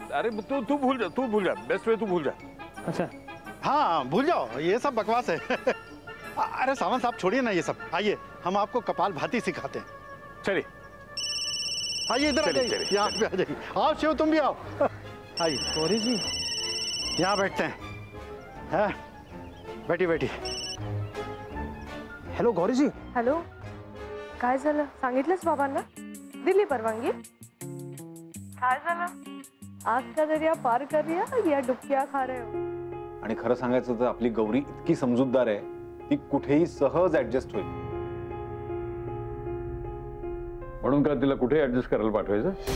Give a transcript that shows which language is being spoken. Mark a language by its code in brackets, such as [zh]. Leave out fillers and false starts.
[hi] अरे तू भूल जा, [en] best way [hi] तू भूल जा। अच्छा हाँ भूल जाओ, ये सब बकवास है। अरे सावंत साहब छोड़िए ना ये सब, आइए हम आपको कपाल भाती सिखाते हैं। चलिए आइए इधर आ जाइए, यहाँ पे आ जाइए। आओ शिव, तुम भी आओ। आइए गौरी जी, यहाँ बैठते हैं। हाँ बैठी। [mr] हॅलो गौरी जी. हॅलो, काय झालं? सांगितलंस बाबांना? दिली परवानगी? काय झालं? [hi] आज का दरिया पार कर रही हो या डुबकियां खा रहे हो? [mr] आणि खरं सांगायचं तर आपली गौरी इतकी समजूतदार आहे, ती कुठेही सहज ऍडजस्ट होईल. म्हणून का तिला कुठे ऍडजस्ट करायला पाठवायचं?